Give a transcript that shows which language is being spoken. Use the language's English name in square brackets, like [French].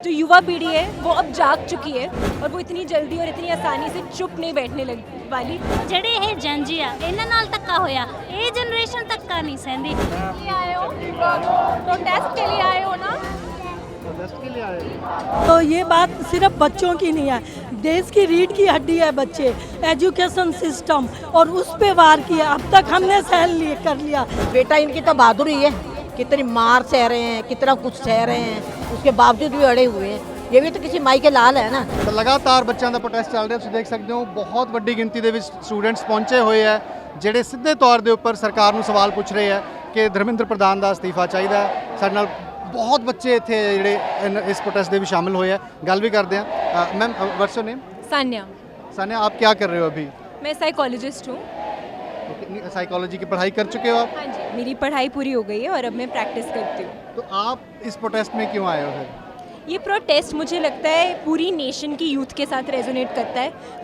[Hindi] जो युवा पीढ़ी है वो अब जाग चुकी है और वो इतनी जल्दी और इतनी आसानी से चुप नहीं बैठने लग वाली। [Punjabi] ਜਿਹੜੇ ਇਹ ਜੰਜੀ ਆ ਇਹਨਾਂ ਨਾਲ ਧੱਕਾ ਹੋਇਆ, ਇਹ ਜਨਰੇਸ਼ਨ ਧੱਕਾ ਨਹੀਂ ਸਹਿੰਦੀ। [Hindi] आए हो प्रोटेस्ट के लिए आए हो ना? तो ये बात सिर्फ बच्चों की नहीं है, देश की रीढ़ की हड्डी है बच्चे, एजुकेशन सिस्टम, और उस पे वार किया। अब तक हमने सहन कर लिया। बेटा इनकी तो बहादुरी है, कितनी मार सह रहे हैं, कितना कुछ सह रहे हैं, उसके बावजूद भी अड़े हुए हैं। ये भी तो किसी माई के लाल है ना। [Punjabi] ਤਾਂ ਲਗਾਤਾਰ ਬੱਚਿਆਂ ਦਾ ਪ੍ਰੋਟੈਸਟ ਚੱਲ ਰਿਹਾ, ਤੁਸੀਂ ਦੇਖ ਸਕਦੇ ਹੋ ਬਹੁਤ ਵੱਡੀ ਗਿਣਤੀ ਦੇ ਵਿੱਚ ਸਟੂਡੈਂਟਸ ਪਹੁੰਚੇ ਹੋਏ ਹੈ, ਜਿਹੜੇ ਸਿੱਧੇ ਤੌਰ ਦੇ ਉੱਪਰ ਸਰਕਾਰ ਨੂੰ ਸਵਾਲ ਪੁੱਛ ਰਹੇ ਹੈ ਕਿ ਧਰਮਿੰਦਰ ਪ੍ਰਧਾਨ ਦਾ ਅਸਤੀਫਾ ਚਾਹੀਦਾ ਹੈ। ਸਾਡੇ ਨਾਲ ਬਹੁਤ ਬੱਚੇ ਇੱਥੇ ਜਿਹੜੇ ਇਸ ਪ੍ਰੋਟੈਸਟ ਦੇ ਵਿੱਚ ਸ਼ਾਮਿਲ ਹੋਏ ਹੈ, ਗੱਲ ਵੀ ਕਰਦੇ ਹਾਂ। [English] Ma'am what's your name? [Hindi] Sanya. Sanya, आप क्या कर रहे हो अभी? मैं साइकोलॉजिस्ट हूँ। साइकोलॉजी की पढ़ाई कर चुके हो आप? हाँ जी, मेरी पढ़ाई पूरी हो गई है और अब मैं प्रैक्टिस करती हूँ। तो आप इस प्रोटेस्ट में क्यों आए हो फिर? ये प्रोटेस्ट मुझे लगता है पूरी नेशन की यूथ के साथ रेजोनेट करता है।